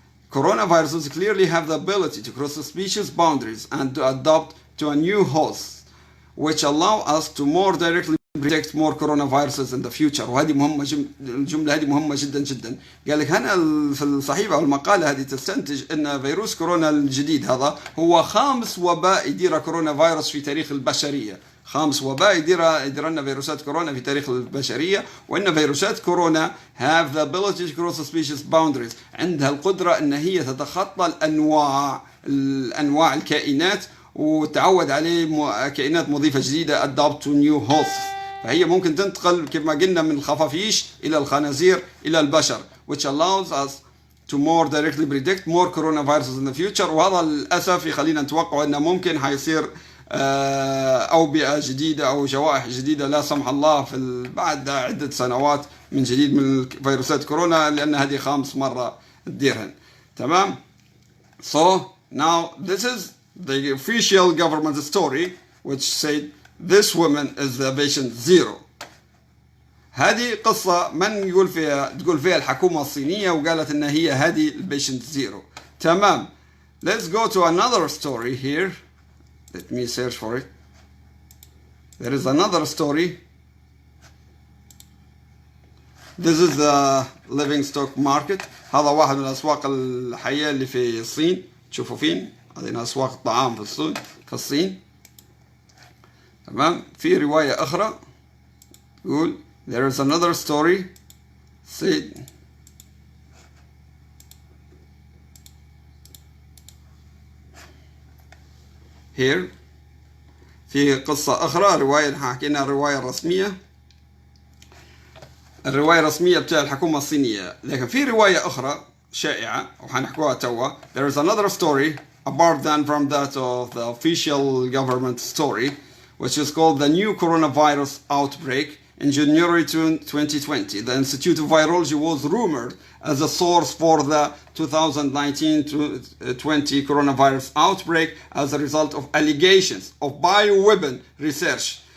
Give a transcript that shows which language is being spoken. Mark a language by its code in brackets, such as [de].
[en] Coronaviruses clearly have the ability to cross the species boundaries and to adapt to a new host, which allow us to more directly predict more coronaviruses in the future. [ar] وهذه مهمة، الجملة هذه مهمة جدا جدا. قال لك هنا في الصحيفة أو المقالة هذه تستنتج أن فيروس كورونا الجديد هذا هو خامس وباء يدير كورونا فيروس في تاريخ البشرية. خامس وباء يدير لنا فيروسات كورونا في تاريخ البشرية، وأن فيروسات كورونا [en] have the ability to cross the species boundaries، [ar] عندها القدرة أن هي تتخطى الأنواع الكائنات وتعود عليه كائنات مضيفة جديدة [en] adapt to new hosts. [ar] فهي ممكن تنتقل كما قلنا من الخفافيش إلى الخنازير إلى البشر، [en] which allows us to more directly predict more coronaviruses in the future. [ar] وهذا للأسف يخلينا نتوقع أنه ممكن حيصير أوبئة جديدة أو جوائح جديدة لا سمح الله بعد عدة سنوات من جديد من فيروسات كورونا، لأن هذه 5 مرة تديرهن. تمام. [en] So now this is the official government story which said this woman is the patient zero. [ar] هذه قصة من تقول فيها الحكومة الصينية وقالت إن هي هذه البيشنت زيرو. تمام. [en] Let's go to another story here. Let me search for it. There is another story. This is the living stock market. [ar] هذا واحد من الأسواق الحية اللي في الصين. تشوفوا فين؟ هذه أسواق الطعام في الصين. تمام. في رواية أخرى يقول [en] there is another story said here. [ar] في قصة أخرى، رواية حكينا الرواية الرسمية بتاع الحكومة الصينية، لكن في رواية أخرى شائعة وحنحكوها توا. [en] There is another story apart than from that of the official government story, which is called the new coronavirus outbreak. In January 2020, the Institute of Virology was rumored as a source for the 2019-20 coronavirus outbreak as a result of allegations of bioweapon research.